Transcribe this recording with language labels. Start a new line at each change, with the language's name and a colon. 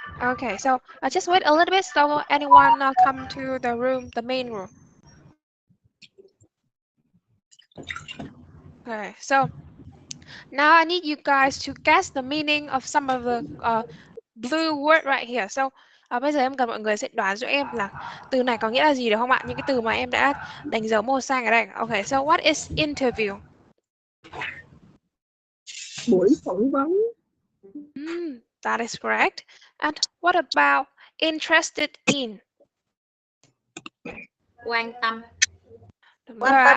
English: Okay, so just wait a little bit so anyone come to the room, the main room. Okay, so now I need you guys to guess the meaning of some of the blue word right here.
Vietnamese: So bây giờ em cần mọi người sẽ đoán giúp em là từ này có nghĩa là gì được không ạ? Những cái từ mà em đã đánh dấu màu xanh ở đây.
English: Okay, so what is interview?
Vietnamese: Buổi phỏng vấn.
English: That is correct. And what about interested in?
Vietnamese: Quan tâm. Đúng Quan rồi ạ.